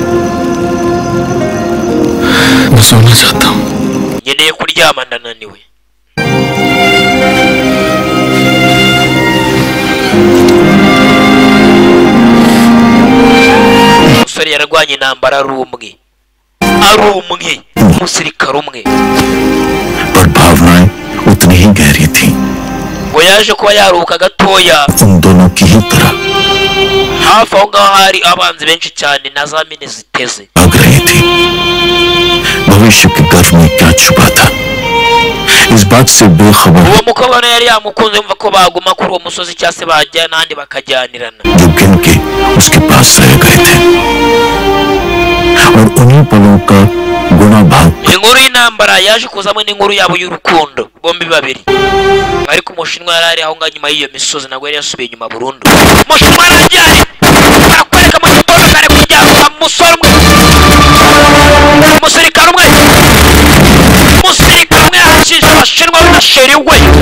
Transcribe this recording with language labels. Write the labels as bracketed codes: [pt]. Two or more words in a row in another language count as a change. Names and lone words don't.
[rw] Nkeneye kuryama ndananiwe. Umusore yarwanye intambara ari umwe. Umusirikare umwe. [hi] पर भावनाएं उतनी ही गहरी थी. [rw] Ngo yaje kuba yaruka gatoya. [hi] उन दोनों की ही तरह. [rw] Hafi aho ngaho hari abanzi benshi cyane na za mine ziteze. [hi] भाग रही थी. भविष्य के गर्भ में क्या छुपा था? इस बात से बेखबर. [rw] Uwo mukobwa yari yamukunze yumva ko baguma kuri uwo musozi cyangwa se bajya n'andi bakajyanirana. [hi] जो गिन के उसके पास रह गए थे. और उन्हीं पलों का गुना भाग. [rw] Inkuru y'intambara yaje kuzamo n'inkuru yabo y'urukundo bombi babiri. Ariko umushinwa yari ari aho ngaho nyuma y'iyo misozi ntabwo yari yasubiye inyuma burundu. Umushinwa arajyanye barakwereka mu gitondo kare kujyana umusore umwe. Umusirikare umwe yakije abashinwa b'abasheri we.